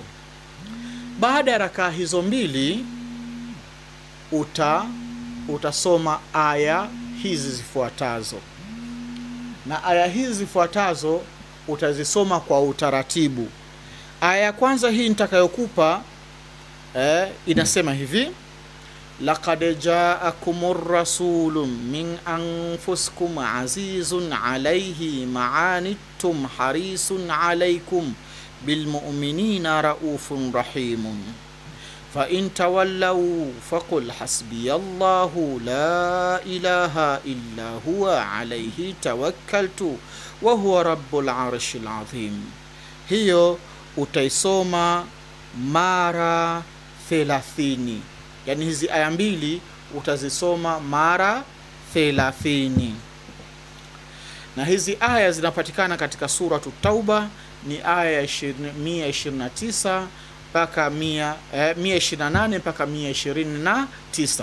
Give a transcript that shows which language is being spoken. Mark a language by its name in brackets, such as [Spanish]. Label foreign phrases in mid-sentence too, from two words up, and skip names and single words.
[Swahili] Baada ya raka hizo 2 utasoma aya hizi zifuatazo, na aya hizi zifuatazo utazisoma kwa utaratibu. Aya ya kwanza hii nitakayokupa inasema hivi: [Arabic] لقد جاءكم رسول من أنفسكم عزيز عليه ما عنتم حريص عليكم بالمؤمنين رءوف رحيم فإن تولوا فقل حسبي الله لا إله إلا هو عليه توكلت وهو رب العرش العظيم. [Swahili] Hiyo utaisoma mara 30. Yani hizi aya 2 utazisoma mara 30. Na hizi aya zinapatikana katika suratu Tauba, ni aya ya 129 mpaka 128 mpaka 129.